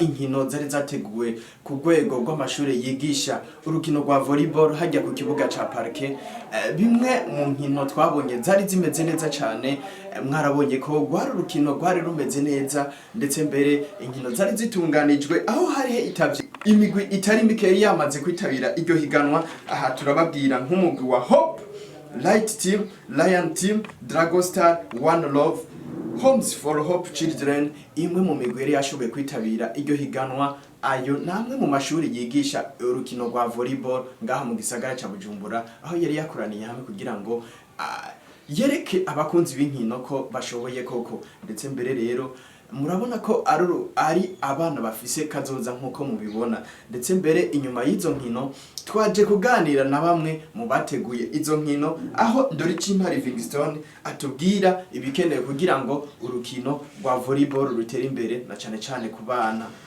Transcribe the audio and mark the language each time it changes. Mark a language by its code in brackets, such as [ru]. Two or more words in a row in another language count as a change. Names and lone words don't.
[rn] inkino zari zateguwe ku rwego rw'amashuri yigisha urukino rwa volleyball hajya ku kibuga ca parke bimwe mu nkino twabonye zari zimeze neza cyane mwarabonye ko rwari urukino rwari rumeze neza ndetse mbere inkino zari zitunganijwe aho hari hitavye imigwi itari mike yamaze kwitabira iryo higanwa aha turababwira nk'umugwi wa Hope Light Team, Lion Team, Dragon Star, One Love, Homes for Hope Children, imwe mu migwi yari yashoboye kwitabira iryo higanwa ayo namwe mu mashuri yigisha urukino rwa volleyball ngaha mu gisagara ca Bujumbura aho yari yakoraniye hamwe kugira ngo yereke abakunzi b'inkino ko bashoboye koko ndetse mbere rero murabona ko ari abana bafise kazoza nkuko mubibona ndetse mbere inyuma y'izo nkino twaje kuganira na bamwe mu bateguye izo nkino aho Ndoricimpa Livingstone atubwira ibikenewe kugira ngo urukino rwa volleyball rutere imbere na cyane ku bana